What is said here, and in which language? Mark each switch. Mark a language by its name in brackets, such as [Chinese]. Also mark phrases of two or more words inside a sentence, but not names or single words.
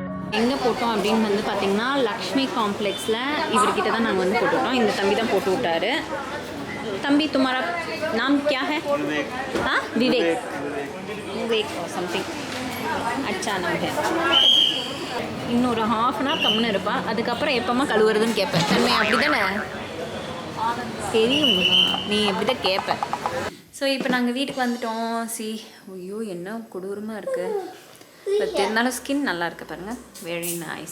[Tamil] எங்கே போட்டோம் அப்படின்னு வந்து பார்த்தீங்கன்னா லக்ஷ்மி காம்ப்ளெக்ஸில் இவர்கிட்ட தான் நாங்கள் வந்து போட்டுவிட்டோம். இந்த தம்பி தான் போட்டு விட்டாரு. தம்பி [Hindi] तुम्हारा नाम क्या है? हाँ विवेक और समथिंग अच्छा नाम है. [Tamil] இன்னொரு ½ [English] an hour [Tamil] கம்முன்னு இருப்பான். அதுக்கப்புறம் எப்போம்மா கழுவுறதுன்னு கேட்பேன். தன்மை அப்படி தானே தெரியும், நீ எப்படி தான் கேட்பேன். ஸோ இப்போ நாங்கள் வீட்டுக்கு வந்துட்டோம். ஐயோ என்ன கொடூரமாக இருக்குது. பட் இருந்தாலும் ஸ்கின் நல்லா இருக்குது பாருங்கள், [English] very nice.